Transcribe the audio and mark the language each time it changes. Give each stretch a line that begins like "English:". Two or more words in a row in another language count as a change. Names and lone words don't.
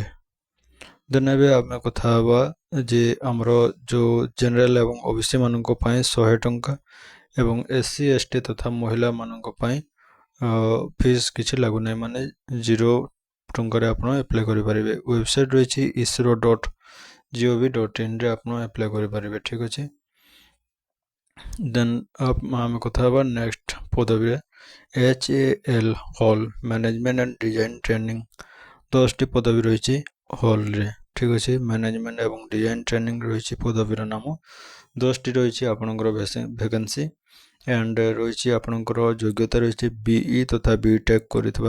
Odia: ଦେନ ଏବେ ଆମେ କଥା ହବା ଯେ ଆମର ଯୋ ଜେନେରାଲ ଏବଂ ଓବିସି ମାନଙ୍କ ପାଇଁ 100 ଟଙ୍କା ଏବଂ ଏସସି ଏସଟି ତଥା ମହିଳା ମାନଙ୍କ ପାଇଁ ଫିସ କିଛି ଲାଗୁ ନାହିଁ ମାନେ 0 ଟଙ୍କା ରେ ଆପଣ ଆପ୍ଲାଇ କରି ପାରିବେ ୱେବସାଇଟ ରହିଛି isro.gov.in ରେ ଆପଣ ଆପ୍ଲାଇ କରି ପାରିବେ ଠିକ ଅଛି ଦେନ ଏବେ ଆମେ କଥା ହବା ନେକ୍ସଟ ପଦବୀ HAL ହଲ
English: management and design training
Odia: 10 ଟି ପଦବୀ ରହିଛି ହଲ ରେ ଠିକ ଅଛି ମ୍ୟାନେଜମେଣ୍ଟ ଏବଂ ଡିଜାଇନ ଟ୍ରେନିଂ ରହିଛି ପଦବୀର ନାମ 10 ଟି ରହିଛି ଆପଣଙ୍କର ଭେକେନ୍ସି ଏଣ୍ଡ ରହିଛି ଆପଣଙ୍କର ଯୋଗ୍ୟତା ରହିଛି ବିଇ ତଥା ବିଟେକ କରିଥିବା